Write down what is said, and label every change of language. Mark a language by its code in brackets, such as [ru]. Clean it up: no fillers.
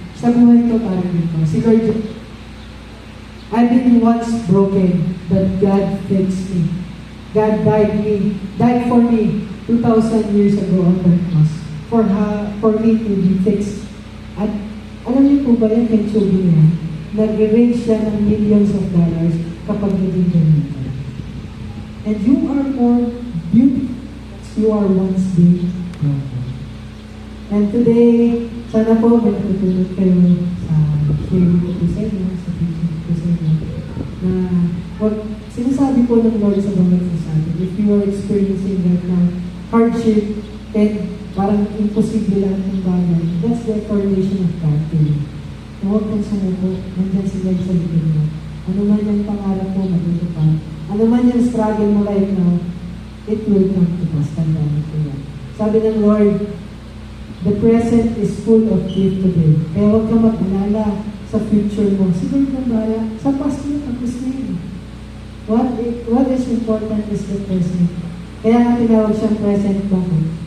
[tl] Sa buhay ko parang dito. [en] Si Lord, I've been once broken, but God fixed me. God died for me 2,000 years ago on the cross for me to be fixed. [tl] At alam niyo po ba yung kintsugi niya? Nag-range siya ng [en] millions of dollars [tl] kapag naging ganito. [en] And you are more beautiful as you are once been broken. And today, [tl] sana po magtutulog kayo sa sharing ko po sa inyo, sa teaching ko sa inyo, na sinasabi po ng Lord sa mga sa atin, [en] if you are experiencing that now, [tl] hardship, and parang imposible lang ng bagay, [en] that's the foundation of God to you. [tl] Na huwag kang sumuko, nandiyan si Lord sa likod mo. Ano man yung pangarap mo, matutupad. Ano man yung struggle mo [en] right now, it will come to pass. [tl] Tandaan ko yan. Sabi ng [en] Lord, the present is full of gift today. [tl] Kaya huwag ka mag-alala sa future mo. Siguro ng bala, sa past mo, tapos na yun. [en] What is important is the present. [tl] Kaya nga tinawag siyang present bakit?